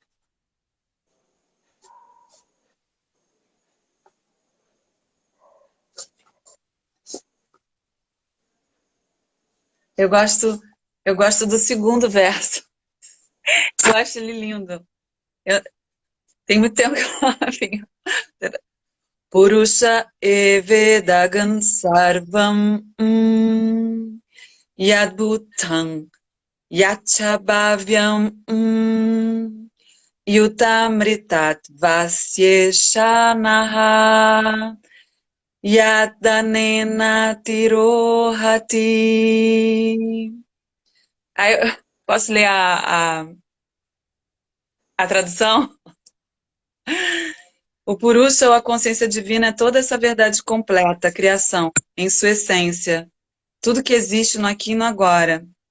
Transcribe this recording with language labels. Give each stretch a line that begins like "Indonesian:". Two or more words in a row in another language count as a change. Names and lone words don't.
Portuguese: Eu gosto do segundo verso. Eu acho ele lindo. Tem muito tempo que eu não venho.
Sanskrit: पुरुष एवेदं सर्वं यद्भूतं यच्च भव्यम् उतामृतत्वस्येशानो यदन्नेनातिरोहति.
Portuguese: Aí, posso ler a tradução? O Purusha, ou a consciência divina, é toda essa verdade completa, a criação, em sua essência. Tudo que existe no aqui e no agora.